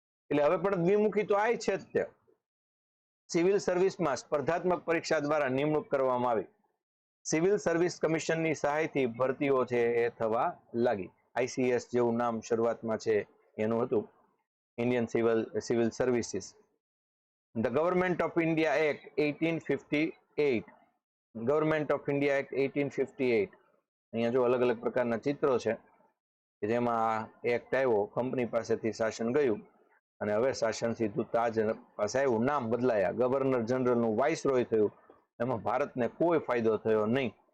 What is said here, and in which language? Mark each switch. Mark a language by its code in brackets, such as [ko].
[gu] એટલે હવે પણ દ્વિમુખી તો આ છે જ તે. સિવિલ સર્વિસમાં સ્પર્ધાત્મક પરીક્ષા દ્વારા નિમણૂક કરવામાં આવી. સિવિલ સર્વિસ કમિશનની સહાયથી ભરતીઓ છે એ થવા લાગી. ICS જેવું નામ શરૂઆતમાં છે એનું હતું, Indian civil services. [en] The Government of India Act 1858. Government of India act 1858. [gu] અહીંયા જો અલગ અલગ પ્રકારના ચિત્રો છે કે જેમાં એક્ટ આવ્યો, કંપની પાસેથી શાસન ગયું અને હવે શાસન સીધું તાજ પાસે આવ્યું. નામ બદલાયા, ગવર્નર જનરલનું વાઇસરોય થયું. એમાં ભારતને કોઈ ફાયદો થયો નહીં.